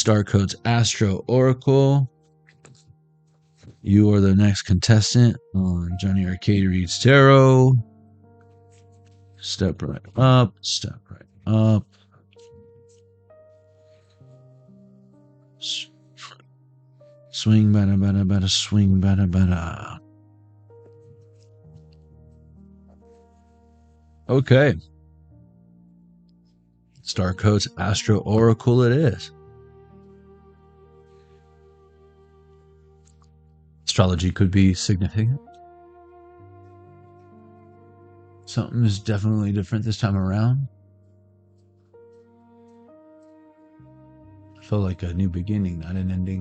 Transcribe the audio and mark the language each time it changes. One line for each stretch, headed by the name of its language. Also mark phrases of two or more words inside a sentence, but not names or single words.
English: STARCODES ASTRO Oracle. You are the next contestant on Jonny Arkade Reads Tarot. Step right up. Step right up. Swing, bada, bada, bada, swing, bada, bada. Okay. STARCODES Astro Oracle it is. Astrology could be significant. Something is definitely different this time around. I felt like a new beginning, not an ending.